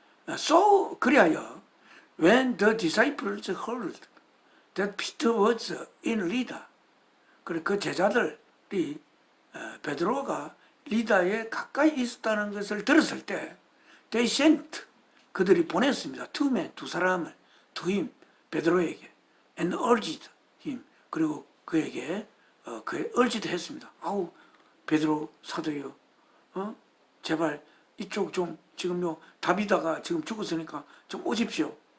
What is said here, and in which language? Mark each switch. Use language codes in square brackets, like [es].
[en] So 그리하여 when the disciples heard that Peter was in Lydda, [ko] 그 제자들이 베드로가 리다에 가까이 있었다는 것을 들었을 때 [en] they sent, [ko] 그들이 보냈습니다. [en] two men, [ko] 두 사람을 [en] to him, 베드로에게 and urged him, [ko] 그리고 그에게 [en] urged 했습니다. [ko] 아우 베드로 사도요, 제발 이쪽 좀 지금 다비다가 지금 죽었으니까 좀 오십시오.